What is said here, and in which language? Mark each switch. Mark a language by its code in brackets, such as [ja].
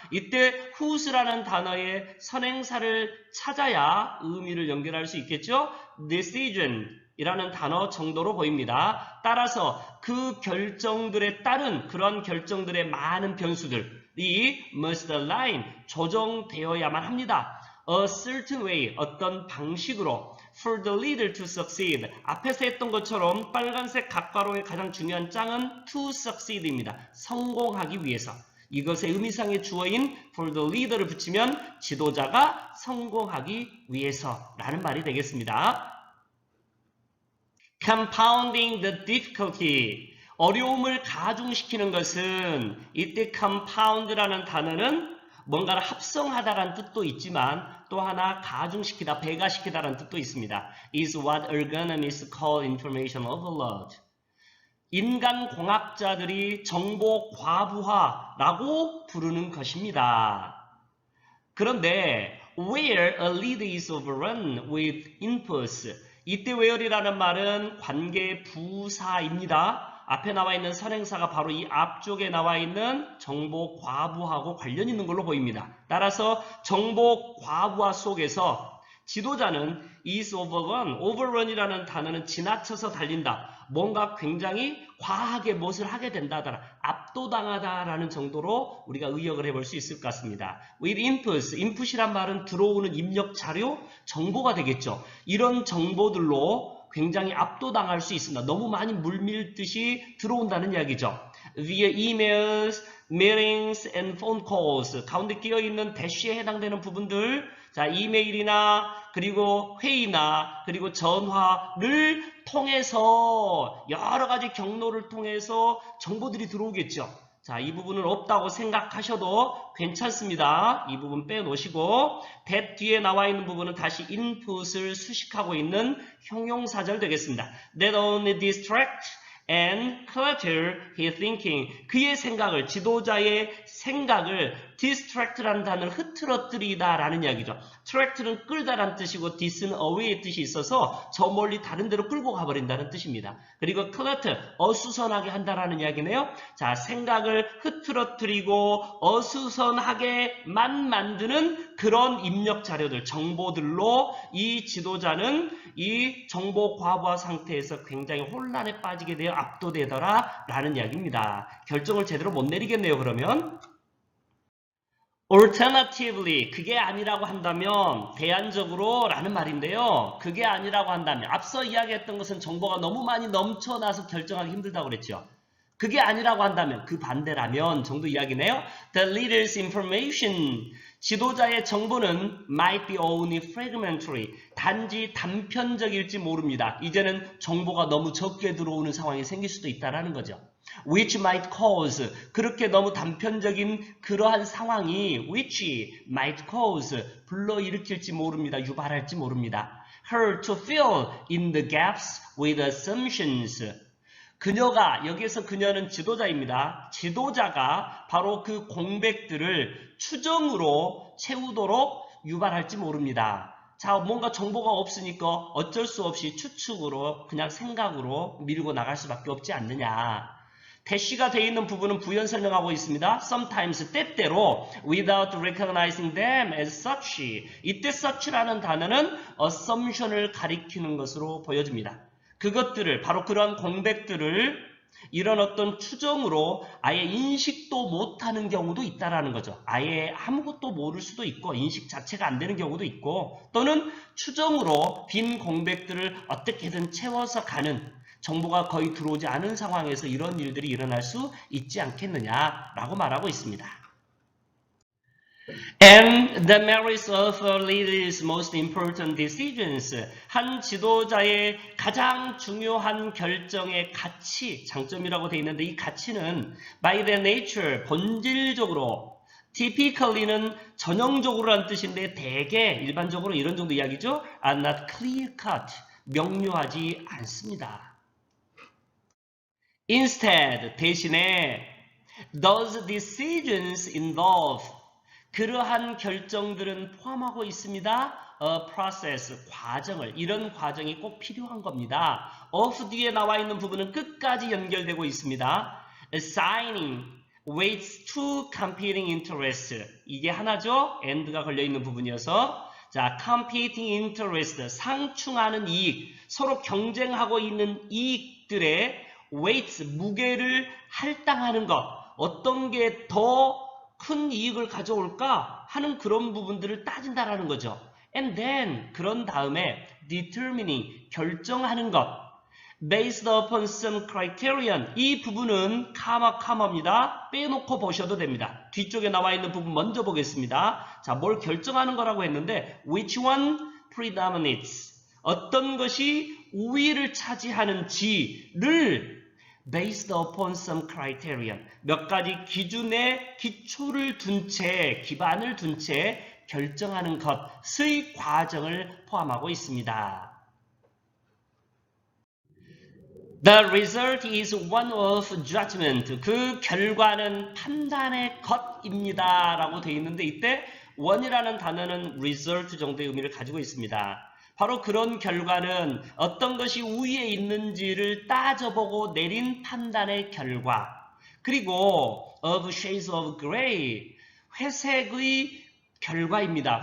[ko] 이때 whose라는 단어의 선행사를 찾아야 의미를 연결할 수 있겠죠? decision 이라는 단어 정도로 보입니다. 따라서 그 결정들에 따른 그런 결정들의 많은 변수들이 [en] must align, [ko] 조정되어야만 합니다. [en] A certain way, [ko] 어떤 방식으로 [en] for the leader to succeed. [ko] 앞에서 했던 것처럼 빨간색 각괄호의 가장 중요한 짱은 [en] to succeed [ko] 입니다. 성공하기 위해서. 이것의 의미상의 주어인 [en] for the leader [ko] 를 붙이면 지도자가 성공하기 위해서라는 말이 되겠습니다. [en] Compounding the difficulty, [ko] 어려움을 가중시키는 것은, 이때 compound라는 단어는 뭔가를 합성하다라는 뜻도 있지만 또 하나 가중시키다, 배가시키다라는 뜻도 있습니다. [en] is what ergonomists call information overload. [ko] 인간공학자들이 정보 과부하라고 부르는 것입니다. 그런데 [en] where a lead is overrun with inputs, [ko] 이때 where이라는 말은 관계 부사입니다. 앞에 나와 있는 선행사가 바로 이 앞쪽에 나와 있는 정보 과부하고 관련 있는 걸로 보입니다. 따라서 정보 과부하 속에서 지도자는 [en] is overrun, [ko] overrun이라는 단어는 지나쳐서 달린다. 뭔가 굉장히 과하게 무엇을 하게 된다더라. 압도당하다라는 정도로 우리가 의역을 해볼 수 있을 것 같습니다. [en] with inputs, [ko] input이란 말은 들어오는 입력 자료, 정보가 되겠죠. 이런 정보들로 굉장히 압도당할 수 있습니다. 너무 많이 물밀듯이 들어온다는 이야기죠. [en] via emails, meetings and phone calls, [ko] 가운데 끼어있는 대쉬에 해당되는 부분들, 자, 이메일이나 그리고 회의나 그리고 전화를 통해서 여러 가지 경로를 통해서 정보들이 들어오겠죠. 자, 이 부분은 없다고 생각하셔도 괜찮습니다. 이 부분 빼놓으시고 that 뒤에 나와 있는 부분은 다시 input을 수식하고 있는 형용사절 되겠습니다. [en] That only distract and clutter his thinking. [ko] 그의 생각을, 지도자의 생각을 distract라는 단어를 흐트러뜨리다 라는 이야기죠. tract는 끌다라는 뜻이고 dis는 away의 뜻이 있어서 저 멀리 다른 데로 끌고 가버린다는 뜻입니다. 그리고 clutter, 어수선하게 한다라는 이야기네요. 자, 생각을 흐트러뜨리고 어수선하게만 만드는 그런 입력 자료들, 정보들로 이 지도자는 이 정보 과부하 상태에서 굉장히 혼란에 빠지게 되어 압도되더라 라는 이야기입니다. 결정을 제대로 못 내리겠네요. 그러면 Alternatively, 그게 아니라고 한다면, 대안적으로 라는 말인데요. 그게 아니라고 한다면, 앞서 이야기했던 것은 정보가 너무 많이 넘쳐나서 결정하기 힘들다고 그랬죠. 그게 아니라고 한다면, 그 반대라면 정도 이야기네요. [en] The leader's information, [ko] 지도자의 정보는 [en] might be only fragmentary, [ko] 단지 단편적일지 모릅니다. 이제는 정보가 너무 적게 들어오는 상황이 생길 수도 있다는 거죠. [en] Which might cause, [ko] 그렇게 너무 단편적인 그러한 상황이 [en] which might cause, [ko] 불러일으킬지 모릅니다. 유발할지 모릅니다. [en] Her to fill in the gaps with assumptions. [ko] 그녀가, 여기에서 그녀는 지도자입니다. 지도자가 바로 그 공백들을 추정으로 채우도록 유발할지 모릅니다. 자, 뭔가 정보가 없으니까 어쩔 수 없이 추측으로, 그냥 생각으로 밀고 나갈 수밖에 없지 않느냐. 대시가 되어 있는 부분은 부연 설명하고 있습니다. [en] Sometimes, [ko] 때때로, [en] without recognizing them as such. [ko] 이때 such라는 단어는 assumption을 가리키는 것으로 보여집니다. 그것들을, 바로 그러한 공백들을 이런 어떤 추정으로 아예 인식도 못하는 경우도 있다라는 거죠. 아예 아무것도 모를 수도 있고 인식 자체가 안 되는 경우도 있고, 또는 추정으로 빈 공백들을 어떻게든 채워서 가는, 정보가 거의 들어오지 않은 상황에서 이런 일들이 일어날 수 있지 않겠느냐라고 말하고 있습니다. [en] And the merits of a leader's most important decisions. [ko] 한 지도자의 가장 중요한 결정의 가치, 장점이라고 되어 있는데 이 가치는 [en] by their nature, [ko] 본질적으로, typically는 전형적으로라는 뜻인데 대개, 일반적으로 이런 정도 이야기죠. [en] are not clear cut, [ko] 명료하지 않습니다. Instead, 대신에 [en] those decisions involve, [ko] 그러한 결정들은 포함하고 있습니다. [en] A process, [ko] 과정을, 이런 과정이 꼭 필요한 겁니다. of 뒤에 나와 있는 부분은 끝까지 연결되고 있습니다. [en] Assigning weights to competing interests, [ko] 이게 하나죠. and가 걸려있는 부분이어서, 자, [en] competing interest, [ko] 상충하는 이익, 서로 경쟁하고 있는 이익들의 weights, 무게를 할당하는 것, 어떤 게 더 큰 이익을 가져올까 하는 그런 부분들을 따진다라는 거죠. [en] And then, [ko] 그런 다음에 determining, 결정하는 것, [en] based upon some criterion, [ko] 이 부분은 카마입니다. 빼놓고 보셔도 됩니다. 뒤쪽에 나와 있는 부분 먼저 보겠습니다. 자, 뭘 결정하는 거라고 했는데 [en] which one predominates, [ko] 어떤 것이 우위를 차지하는지를 [en] based upon some criterion, [ko] 몇 가지 기준의 기초를 둔 채, 기반을 둔 채 결정하는 것의 과정을 포함하고 있습니다. [en] The result is one of judgment. [ko] 그 결과는 판단의 것입니다. 라고 되어 있는데 이때 one이라는 단어는 result 정도의 의미를 가지고 있습니다. 바로 그런 결과는 어떤 것이 우위에 있는지를 따져보고 내린 판단의 결과, 그리고 [en] of shades of gray, [ko] 회색의 결과입니다.